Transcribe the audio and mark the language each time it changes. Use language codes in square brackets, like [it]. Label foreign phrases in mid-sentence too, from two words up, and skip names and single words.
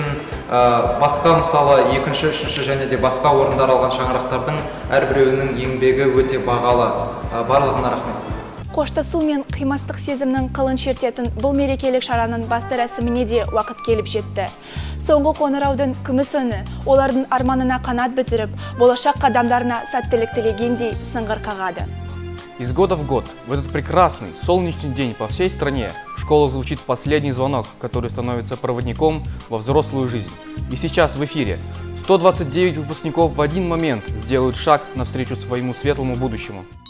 [kk] Басқа мысалы екінші, үшінші және де басқа орындар алған шаңырақтардың әрбіреуінің еңбегі өте бағалы. Барлығына рахмет. Қоштасу мен қимастық сезімнің қылын шертетін бұл мерекелік шараның басты рәсіміне де уақыт келіп жетті. Соңғы қоңыраудың күміс үні олардың арманына қанат бітіріп, болашақ қадамдарына сәттілік тілегендей сыңғыр қағады. [ru] Из года в год, в этот прекрасный солнечный день по всей стране, в школах звучит последний звонок, который становится проводником во взрослую жизнь. И сейчас в эфире 129 выпускников в один момент сделают шаг навстречу своему светлому будущему.